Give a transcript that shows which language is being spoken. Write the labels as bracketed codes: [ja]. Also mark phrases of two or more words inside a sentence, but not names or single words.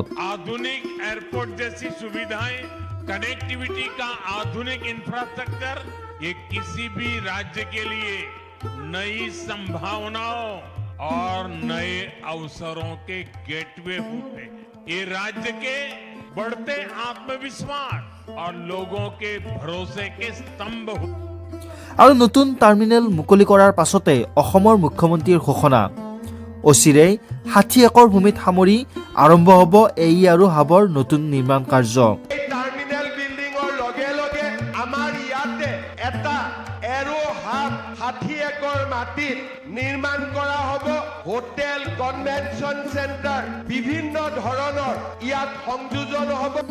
[hi] आधुनिक एयरपोर्ट जैसी सुविधाएं, कनेक्टिविटी का आधुनिक इंफ्रास्ट्रक्चर, ये किसी भी राज्य के लिए नई संभावनाओं और नए अवसरों के गेटवे होते हैं। ये राज्य के बढ़ते आत्मविश्वास और लोगों के भरोसे के स्तंभ होते हैं। [as] আৰু নতুন টাৰ্মিনেল মুকলি কৰাৰ পাছতে অসমৰ মুখ্যমন্ত্ৰীৰ ঘোষণা, অচিৰেই 60 একৰ ভূমিত সামৰি আৰম্ভ হ'ব এই আৰু হাবৰ নতুন নিৰ্মাণ কাৰ্য। এই টাৰ্মিনেল বিল্ডিঙৰ লগে লগে আমাৰ ইয়াতে এটা এৰো হাব 60 একৰ মাটিত নিৰ্মাণ কৰা হ'ব হোটেল, কনভেনচন চেণ্টাৰ, বিভিন্ন ধৰণৰ ইয়াত সংযোজন হ'ব।